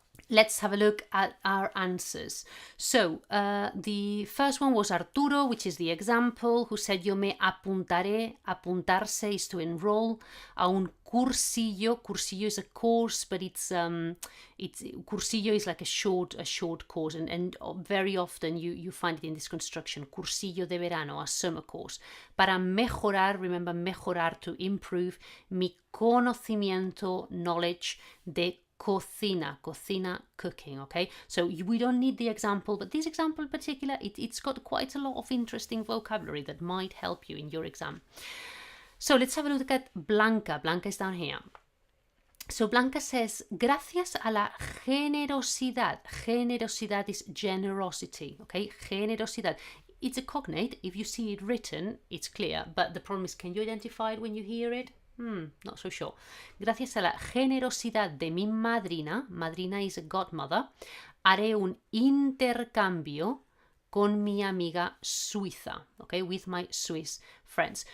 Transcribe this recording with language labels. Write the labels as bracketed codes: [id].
[en] Let's have a look at our answers. So the first one was Arturo, which is the example, who said [es] yo me apuntaré. [en] Apuntarse is to enroll [es] a un cursillo. [en] Cursillo is a course, but it's cursillo is like a short course, and very often you find it in this construction, [es] cursillo de verano, [en] a summer course. [es] Para mejorar, [en] remember [es] mejorar, [en] to improve, [es] mi conocimiento, [en] knowledge [es] de cocina, [en] cooking, okay? So we don't need the example, but this example in particular, it's got quite a lot of interesting vocabulary that might help you in your exam. So let's have a look at Blanca. Blanca is down here. So Blanca says, [es] gracias a la generosidad. [en] Generosidad is generosity, okay? Generosidad. It's a cognate. If you see it written, it's clear, but the problem is, can you identify it when you hear it? Not so sure. [es] Gracias a la generosidad de mi madrina, madrina [en] is a godmother, [es] haré un intercambio con mi amiga suiza, [en] okay, with my Swiss friends.